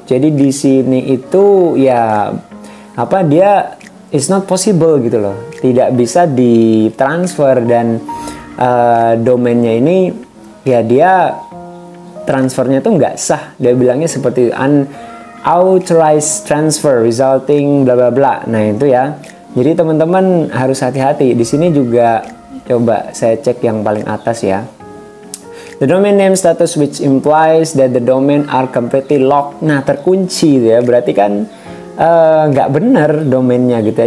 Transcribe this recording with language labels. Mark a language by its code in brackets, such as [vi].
[id] Jadi di sini itu ya dia [en] is not possible [id] gitu loh, tidak bisa ditransfer dan domainnya ini ya dia transfernya tuh nggak sah. Dia bilangnya seperti [en] unauthorized transfer resulting bla bla bla. [id] Nah itu ya. Jadi teman-teman harus hati-hati. Di sini juga coba saya cek yang paling atas ya. [en] The domain name status which implies that the domain are completely locked. [id] Nah terkunci ya. Berarti kan nggak benar domainnya gitu ya.